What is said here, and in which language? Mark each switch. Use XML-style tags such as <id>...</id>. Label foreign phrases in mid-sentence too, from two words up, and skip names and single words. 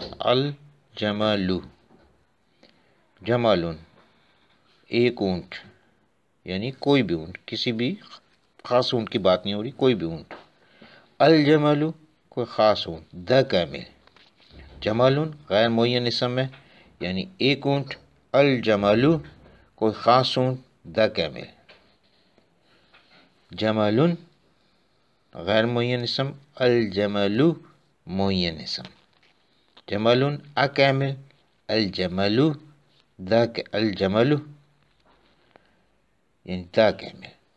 <ur>الجمل، جمالن ایک اونٹ، یعنی کوئی بھی اونٹ، کسی بھی خاص اونٹ کی بات نہیں ہو رہی، کوئی بھی اونٹ. الجمل کوئی خاص اونٹ.</ur> <en>the camel,</en> <ur>جمالن غیر معین اسم ہے یعنی ایک اونٹ. الجمل کوئی خاص اونٹ.</ur> <en>the camel.</en> <ur>جمالن غیر معین اسم، الجمل معین اسم.</ur> <ar>جمالن اکامل، الجمل الجمل یعنی</ar> <en>the camel.</en>